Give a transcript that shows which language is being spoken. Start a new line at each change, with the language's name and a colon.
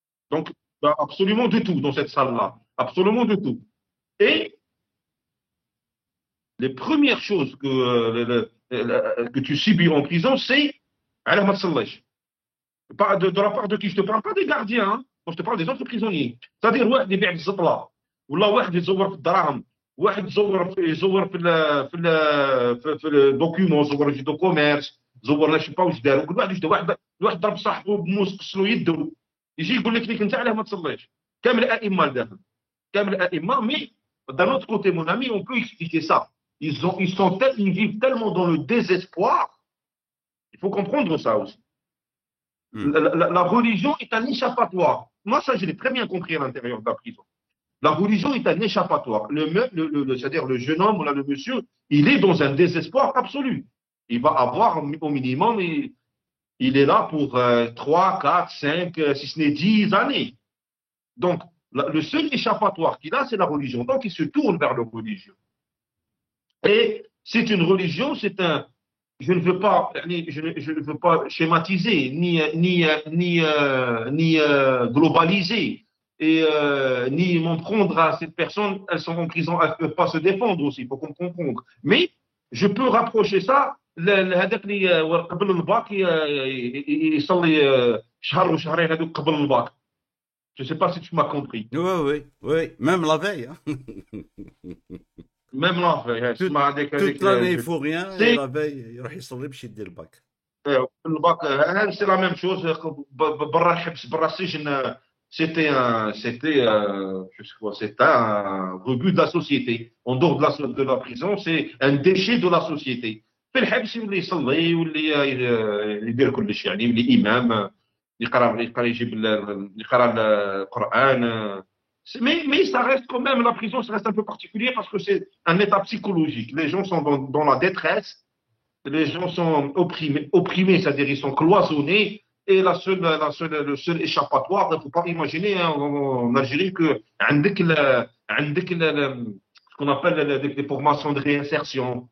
French: Donc, absolument de tout dans cette salle-là. Absolument de tout. Et les premières choses que tu subis en prison, c'est de la part de qui? Je ne te parle pas des gardiens, hein. Moi, je te parle des autres prisonniers. C'est-à-dire,
Arabic: واحد يبيع الزطلة ولا واحد يزور في الدراهم واحد يزور في الدوكيومون يزور في دو كوميرس يزور لا شي با واش دار كل واحد ضرب صاحبه بموس قصلو يده يجي يقول لك انت علاه ما تصليش. كامل الائمه لداخل كامل الائمه.
French: Mais d'un autre côté, mon ami, on peut expliquer ça. Ils vivent tellement dans le désespoir. Il faut comprendre ça aussi. La religion est un échappatoire. Moi, ça, je l'ai très bien compris à l'intérieur de la prison. La religion est un échappatoire. C'est-à-dire le jeune homme, là, le monsieur, il est dans un désespoir absolu. Il va avoir au minimum, il est là pour 3, 4, 5, si ce n'est 10 années. Donc, le seul échappatoire qu'il a, c'est la religion. Donc, il se tourne vers la religion. Et c'est une religion, c'est un... Je ne veux pas schématiser, ni globaliser, et ni m'en prendre à cette personne. Elles sont en prison, elles ne peuvent pas se défendre aussi, il faut qu'on comprenne. Mais je peux rapprocher ça.
Arabic: هذاك اللي قبل الباك يصلي شهر وشهرين هذوك قبل الباك
French: Je ne sais pas si tu m'as compris. Oui, oui, oui. Même la veille. Hein. Même là, Toute, toute l'année, il faut rien. Et c'est la veille, il
Arabic: يصلي باش يدي الباك.
French: الباك c'est la même chose.
Arabic: برا الحبس برا السجن
French: je sais quoi, c'est un rebut de la société. En dehors de la prison, c'est un déchet de la société.
Arabic: في الحبس يولي يصلي يولي يدير كل شيء يعني يولي امام يقرا يجيب يقرا القران.
French: Mais ça reste quand même, la prison, ça reste un peu particulier parce que c'est un état psychologique. Les gens sont dans la détresse, les gens sont opprimés, c'est-à-dire ils sont cloisonnés. Et le seul échappatoire, il ne faut pas imaginer hein, en Algérie que ce qu'on appelle des formations de réinsertion.